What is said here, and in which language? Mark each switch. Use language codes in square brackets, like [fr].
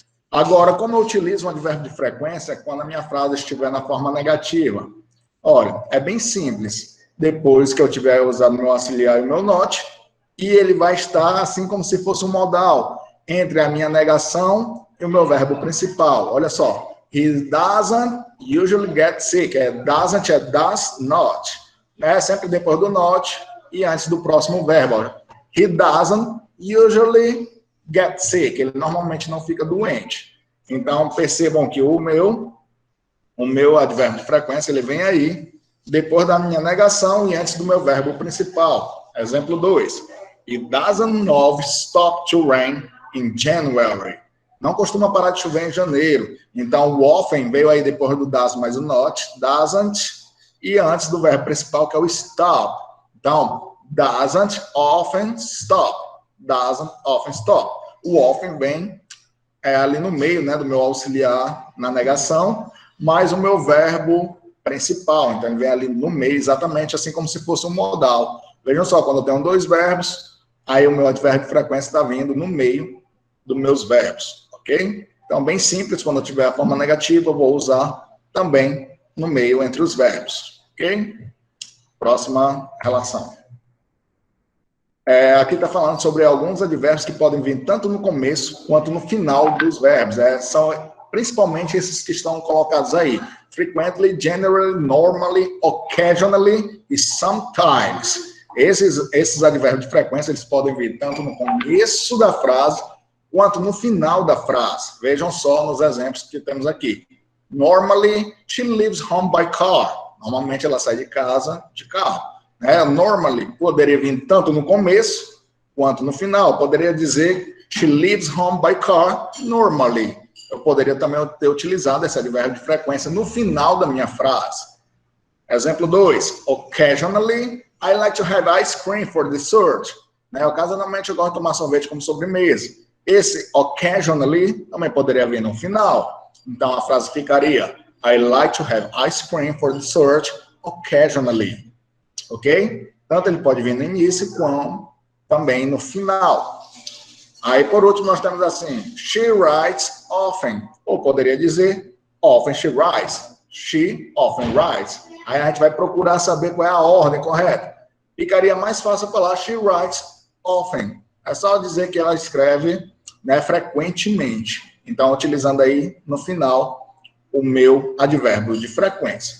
[pt] Agora, como eu utilizo um advérbio de frequência quando a minha frase estiver na forma negativa? Olha, é bem simples. Depois que eu tiver usado meu auxiliar e o meu not, e ele vai estar assim como se fosse um modal entre a minha negação e o meu verbo principal. Olha só. [en] He doesn't usually get sick. [pt] Doesn't é does not. Né? Sempre depois do not e antes do próximo verbo. Olha. [en] He doesn't usually get sick. [pt] Ele normalmente não fica doente. Então, percebam que o meu advérbio de frequência, ele vem aí depois da minha negação e antes do meu verbo principal. Exemplo 2. [en] It doesn't stop to rain in January. [pt] Não costuma parar de chover em janeiro. Então, o often veio aí depois do does mais o not, doesn't, e antes do verbo principal, que é o stop. Então, [en] doesn't often stop. Doesn't often stop. [pt] O often vem ali no meio, né, do meu auxiliar na negação, mais o meu verbo principal. Então, ele vem ali no meio, exatamente assim como se fosse um modal. Vejam só, quando eu tenho dois verbos, aí o meu advérbio de frequência está vindo no meio dos meus verbos, ok? Então, bem simples, quando eu tiver a forma negativa, eu vou usar também no meio entre os verbos, ok? Próxima relação. Aqui está falando sobre alguns advérbios que podem vir tanto no começo quanto no final dos verbos. São principalmente esses que estão colocados aí. [en] Frequently, generally, normally, occasionally [pt] e [en] sometimes. [pt] Esses advérbios de frequência, eles podem vir tanto no começo da frase quanto no final da frase. Vejam só nos exemplos que temos aqui. [en] Normally, she leaves home by car. [pt] Normalmente ela sai de casa de carro. Normally, poderia vir tanto no começo quanto no final. Poderia dizer, [en] she leaves home by car normally. [pt] Eu poderia também ter utilizado esse advérbio de frequência no final da minha frase. Exemplo 2. [en] Occasionally, I like to have ice cream for dessert. [pt] Ocasionalmente, eu gosto de tomar sorvete como sobremesa. Esse occasionally também poderia vir no final. Então, a frase ficaria, [en] I like to have ice cream for dessert occasionally. Ok? [pt] Tanto ele pode vir no início, como também no final. Aí, por último, nós temos assim, [en] she writes often. [pt] Ou poderia dizer, [en] often she writes. She often writes. [pt] Aí a gente vai procurar saber qual é a ordem correta. Ficaria mais fácil falar, [en] she writes often. [pt] É só dizer que ela escreve, frequentemente. Então, utilizando aí, no final, o meu advérbio de frequência.